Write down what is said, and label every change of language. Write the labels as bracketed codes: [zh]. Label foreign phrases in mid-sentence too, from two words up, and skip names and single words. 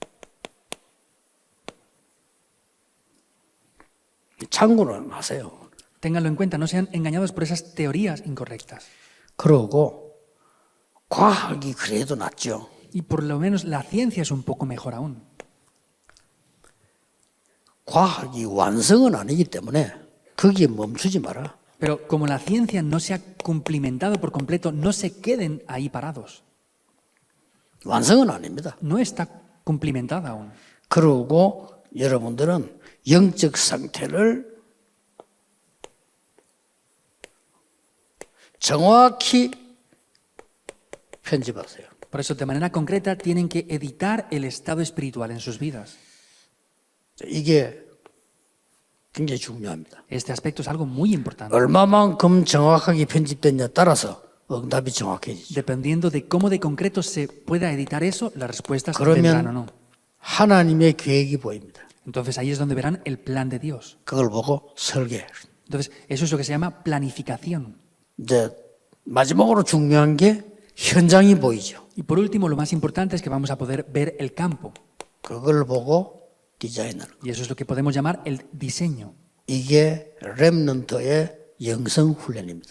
[ko] 참고는 하세요. [es] Ténganlo en cuenta, no sean engañados por esas teorías incorrectas. [ko] 그러고 과학이 그래도 낫죠. [es] Y por lo menos la ciencia es un poco mejor aún. [ko] 과학이 완성은 아니기 때문에 거기에 멈추지 마라. [es] Pero como la ciencia no se ha cumplimentado por completo, no se queden ahí parados. [ko] 완성은 아닙니다. [es] No está cumplimentada aún. [ko] 그러고 여러분들은 영적 상태를 정확히 편집하세요. [es] Por eso, de manera concreta, tienen que editar el estado espiritual en sus vidas. [ko] 이게 굉장히 중요합니다. [es] Este aspecto es algo muy importante. [ko] 얼마만큼 정확하게 편집됐냐에 따라서 응답이 정확해지죠. [es] Dependiendo de cómo de concreto se pueda editar eso, las respuestas vendrán o no. [ko] 그러면 하나님의 계획이 보입니다. [es] Entonces ahí es donde verán el plan de Dios. [ko] 그걸 보고 설계. [es] Entonces, eso es lo que se llama planificación. [ko] 이제 마지막으로 중요한 게 현장이 보이죠. [es] Y por último, lo más importante es que vamos a poder ver el campo. [ko] 그걸 보고 디자인을. [es] Y eso es lo que podemos llamar el diseño. [ko] 이게 렘넌트의 영성 훈련입니다.